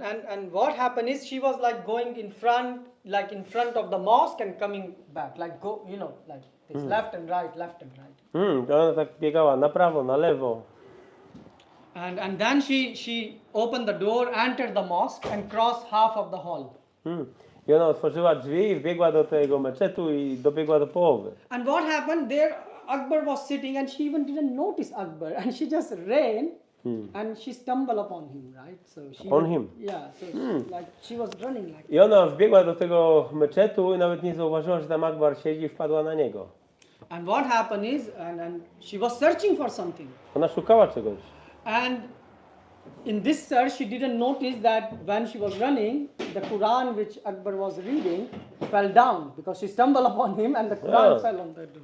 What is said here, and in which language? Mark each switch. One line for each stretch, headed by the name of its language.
English: And what happened is she was like going in front of the mosque and coming back, like this left and right, left and right.
Polish: Ona tak biegała na prawo, na lewo.
English: And then she opened the door, entered the mosque and crossed half of the hall.
Polish: I ona otworzyła drzwi i wbiegła do tego meczetu i dobiegła do połowy.
English: And what happened there? Akbar was sitting and she even didn't notice Akbar, and she just ran and she stumbled upon him, right? So she Yeah, so she was running like.
Polish: I ona wbiegła do tego meczetu i nawet nie zauważyła, że tam Akbar siedzi i wpadła na niego.
English: And what happened is, and she was searching for something.
Polish: Ona szukała czegoś.
English: And in this search, she didn't notice that when she was running, the Quran which Akbar was reading fell down because she stumbled upon him and the Quran fell on the door.